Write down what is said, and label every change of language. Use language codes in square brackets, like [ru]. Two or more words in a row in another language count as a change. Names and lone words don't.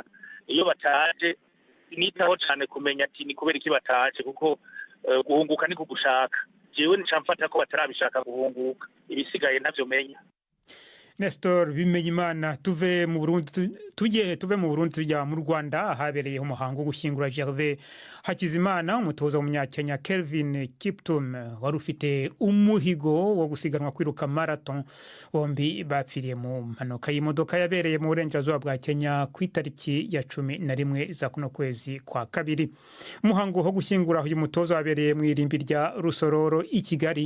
[rn] Iyo bataje nitaho cyane kumenya ati ni kubera iki bataje, kuko guhunguka ni kugushaka. Jewe nicamfata ko batarabishaka guhunguka, ibisigaye ntavyo menya. Nestor Bimenyimana, tuve mu Burundi tujya mu Rwanda. [rw] Habereye umuhango wo gushyingura Gervais Hakizimana, umutoza w'umunyakenya Kelvin Kiptum wari ufite umuhigo wo gusiganwa kwiruka marathon. [rn] Bombi bapfiriye mu mpanuka y'imodoka yabereye mu burengerazuba bwa Kenya ku itariki ya 11 za kuno kwezi kwa kabiri. [rw] Umuhango wo gushyingura uyu mutoza wabereye mu irimbi rya Rusororo i Kigali.